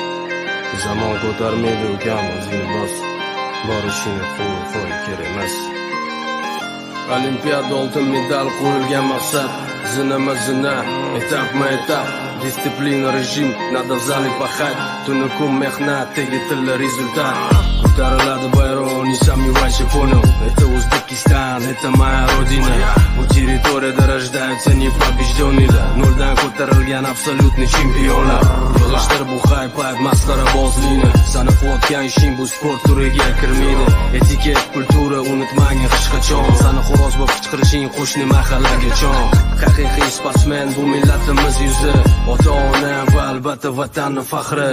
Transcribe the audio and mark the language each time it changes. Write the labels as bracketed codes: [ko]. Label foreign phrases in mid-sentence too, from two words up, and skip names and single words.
[uz] Zamon ko'tarmaydi ukam o'zini bos, borishini qo'y kerak. Olimpiada oltin medal qo'yilgan maqsad, zina etap, disiplina rejim, [ru] надо в зале пахать, [uz] tuni kun mehnat, tegitili результат. Ko'tariladi bayroq, [ru] не сомневайся, понял, это Узбекистан, это моя родина. [uz] Bu territoriyada [ru] рождаются непобежденные, [uz] noldan ko'tarilgan absolyutniy chempionlar. Yig'ishtir bu hayp, masxara bozlikni, sanab o'tgan ishing bu sport turiga kirmaydi. Etiket, kultura unutmang hech qachon, sani xo'roz bo'lib qichqirishing qo'shni mahallaga chon. Haqiqiy sportsmen bu millatimiz yuzi, ota-ona va albatta vatanning faxri.